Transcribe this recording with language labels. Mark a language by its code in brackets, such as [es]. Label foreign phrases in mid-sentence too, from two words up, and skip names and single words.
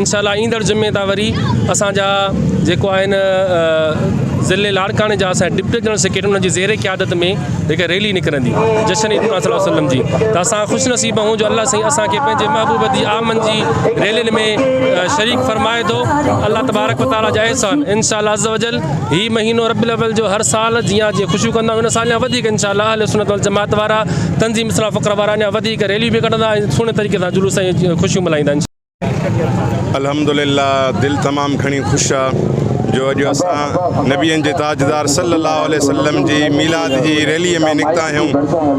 [sd] इंशाअल्लाह ईंदड़ जुमे तां वरी असांजा जेको आहिनि ज़िले लाड़काने जा असांजा डिप्टी जनरल सेक्रेटरी उन्हनि जी ज़ेरे क़यादत में हिकु रैली निकिरंदी जश्न ईद मिलाद [ar] صلى الله عليه وسلم [sd] जी। त असां ख़ुशनसीब आहियूं जो अल्लाह साईं असांखे पंहिंजे महबूब दी आमन जी रैलियुनि में शरीक फरमाए थो। [ar] الله تبارك وتعالى [sd] जा एहसान इंशाअल्लाह [ar] عز وجل [sd] हीउ महीनो रबीउल अव्वल जो हर साल जीअं ख़ुशियूं कंदा आहियूं, उन साल या वधीक इंशाअल्लाह [ar] أهل السنة والجماعة [sd] वारा तंज़ीम इस्लाह फ़ुक़रा वारा अञा वधीक रैलियूं बि कढंदा ऐं सुहिणे तरीक़े सां जुलूस ऐं ख़ुशियूं मल्हाईंदा। अल्हम्दुलिल्लाह दिल तमाम घणी खुश आहे जो अॼु असां नबीअनि जे ताजदार [ar] صلى الله عليه وسلم [sd] जी मिलाद जी रैलीअ में निकिता आहियूं।